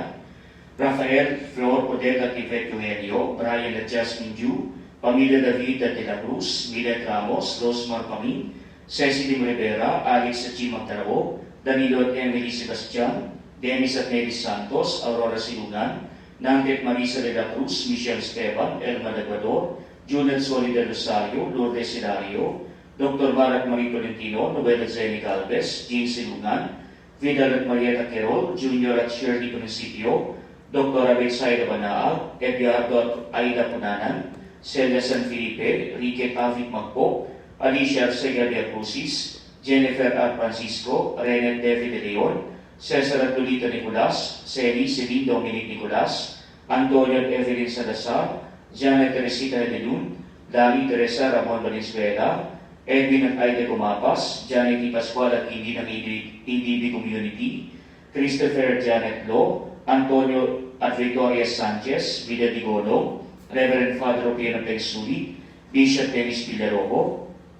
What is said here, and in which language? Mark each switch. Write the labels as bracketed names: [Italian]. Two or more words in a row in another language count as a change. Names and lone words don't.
[Filipino] Rafael, Flor, Odette at Yvette Eugenio, Brian at Jasmine Ju, Pamilya David at De La Cruz, Milet Ramos, Rosmar Pamin, Ceci Lim Rivera, Alex at Jim Magdarao, Danilo at Emily Sebastian, Dennis at Mary Santos, Aurora Silungan, Nandet Marisa De La Cruz, Michelle Esteban, Elma Laguador, Julian Solida Rosario, Lourdes Hilario, Dr. Barat Marie Tolentino, Novela Zeni Galvez, Jean Silungan, Vidal at Marieta Querol, Junior at Shirley Principio, Dr. Abel Saida Banaal, Edgardo at Aida Punanan, Celia San Felipe, Rique Tavic Magpo, Alicia Arcega de Crucis, Jennifer R. Francisco, Renan David de Leon, Cesar at Lolita Nicolas, Celi Celine Dominic Nicolas, Antonio at Evelyn Salazar, Janet Teresita de Lun, Lali Teresa Ramon Valenzuela, Edwin at Aida Gumapas, Janet T. Pascual at Hindi ng EDB Community, Christopher Janet Lo, Antonio at Victoria Sanchez, Vida Digolo, Reverend Father Piano Pensuli, Bishop Dennis Villarojo,